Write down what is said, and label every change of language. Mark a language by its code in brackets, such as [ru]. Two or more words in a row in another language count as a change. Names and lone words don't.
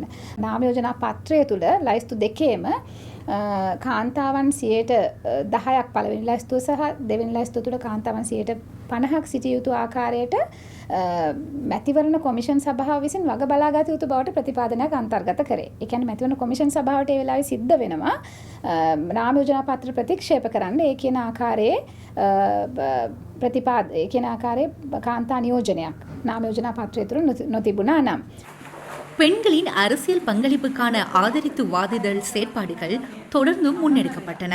[si] නාම යෝජනා පත්‍රය තුල ලයිස්තු දෙකේම කාන්තාවන් 10% පළවෙනි ලයිස්තුව සහ දෙවෙනි ලයිස්තුව තුල කාන්තාවන් 50% සිටිය යුතු ආකාරයට මැතිවරණ කොමිෂන් සභාව විසින් වග බලාගත යුතු බවට ප්‍රතිපාදනයක් අන්තර්ගත කරේ. ඒ කියන්නේ මැතිවරණ කොමිෂන් සභාවට ඒ වෙලාවේ සිද්ධ වෙනවා නාම යෝජනා පත්‍ර ප්‍රතික්ෂේප කරන්න. ඒ කියන ආකාරයේ ඒ කියන ආකාරයේ කාන්තා නියෝජනයක් නාම යෝජනා පත්‍රය තුල නොතිබුණා නම් [ta] பெண்களின் அரசியல் பங்களிப்புக்கான ஆதரித்து வாதிடல் செயற்பாடுகள் தொடர்ந்தும் முன்னெடுக்கப்பட்டன.